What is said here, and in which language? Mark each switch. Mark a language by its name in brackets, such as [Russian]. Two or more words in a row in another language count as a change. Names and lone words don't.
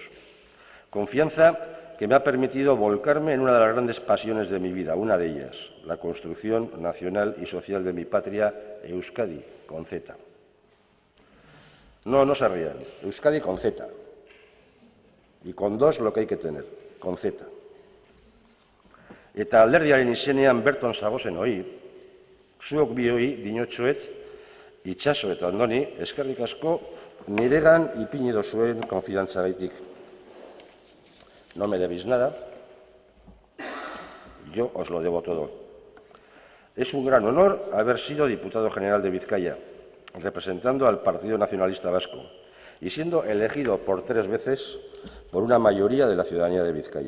[Spanish] Confianza que me ha permitido volcarme en una de las grandes pasiones de mi vida, una de ellas, la construcción nacional y social de mi patria, Euskadi, con Z. No se rían, Euskadi con Z. Y con dos lo que hay que tener, con Z. [Basque] Eta alderdiaren izenean berton zagozen hori, zuok bioi dinotxoet, itxaso eta ondoni, eskerrik asko, niregan ipini dozuen konfidantzagaitik. [Spanish] No me debéis nada, yo os lo debo todo. Es un gran honor haber sido diputado general de Vizcaya, representando al Partido Nacionalista Vasco y siendo elegido por 3 veces por una mayoría de la ciudadanía de Vizcaya.